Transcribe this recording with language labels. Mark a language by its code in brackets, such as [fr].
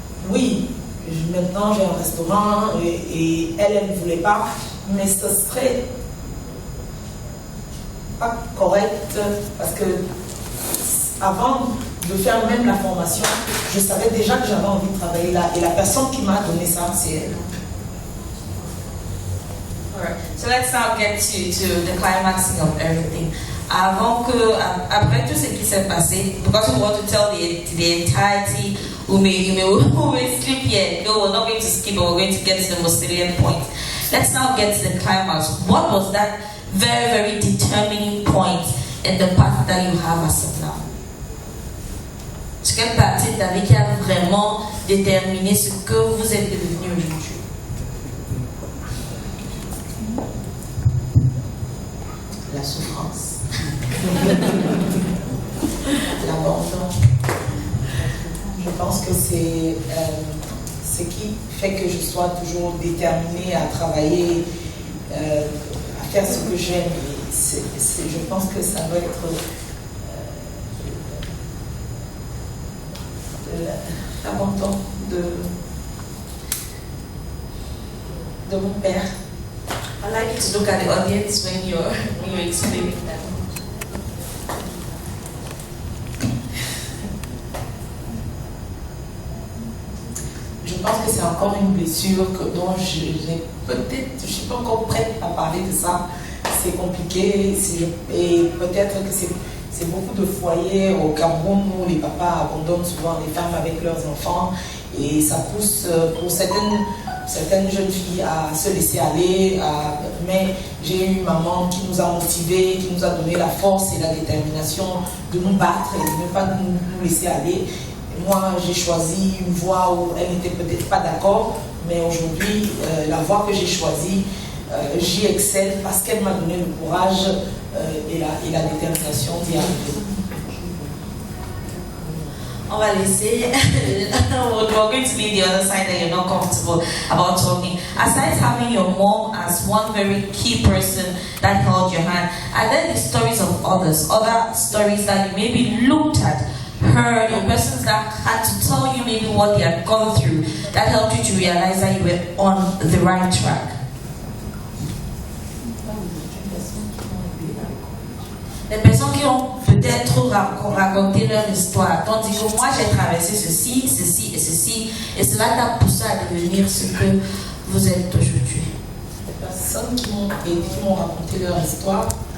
[fr] Oui, maintenant j'ai un restaurant et elle ne voulait pas, mais ce serait pas correct parce que avant de faire même la formation, je savais déjà que j'avais envie de travailler là et la personne qui m'a donné ça, c'est elle. [en] Alright, so let's now get to the climaxing of everything. [fr] Après tout ce qui s'est passé, [en] because we want to tell the entirety, we may skip here. No, we're not going to skip, but we're going to get to the most salient point. Let's now get to the climax. What was that very, very determining point in the path that you have as of now? [fr] Quelle partie de ta vie qui a vraiment déterminé ce que vous êtes devenu aujourd'hui? La souffrance. L'abandon. Je pense que c'est ce qui fait que je sois toujours déterminée à travailler, à faire ce que j'aime. Je pense que ça doit être l'abandon de mon père. [en] I'd like you to look at the audience when you're explaining that. [fr] Je pense que c'est encore une blessure dont je suis pas encore prête à parler de ça. C'est compliqué et peut-être que c'est beaucoup de foyers au Cameroun où les papas abandonnent souvent les femmes avec leurs enfants Et ça pousse pour certaines jeunes filles à se laisser aller. Mais j'ai eu une maman qui nous a motivés, qui nous a donné la force et la détermination de nous battre et de ne pas nous laisser aller. Et moi, j'ai choisi une voie où elle n'était peut-être pas d'accord, mais aujourd'hui, la voie que j'ai choisie, j'y excelle parce qu'elle m'a donné le courage et la détermination d'y arriver. On va laisser. [en] We're going to leave the other side that you're not comfortable about talking. Aside having your mom as one very key person that held your hand, are there the stories of others, other stories that you maybe looked at, heard, or persons that had to tell you maybe what they had gone through that helped you to realize that you were on the right track? [fr] Les personnes qui ont peut-être raconté leur histoire, t'ont dit que moi j'ai traversé ceci, ceci et ceci, et cela t'a poussé à devenir ce que vous êtes aujourd'hui. Les personnes qui m'ont raconté leur histoire,